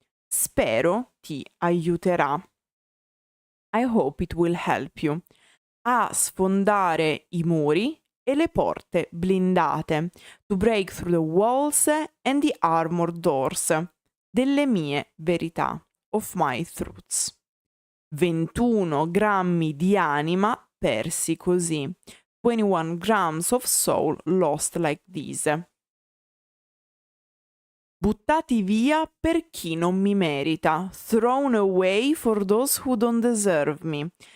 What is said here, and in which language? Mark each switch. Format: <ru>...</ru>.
<it>Spero ti aiuterà.</it> <en>I hope it will help you.</en> <it>A sfondare i muri e le porte blindate.</it> <en>To break through the walls and the armored doors.</en> <it>Delle mie verità.</it> <en>Of my truths.</en> <it>21 grammi di anima persi così.</it> <en>21 grams of soul lost like this.</en> <it>Buttati via per chi non mi merita.</it> <en>Thrown away for those who don't deserve me.</en>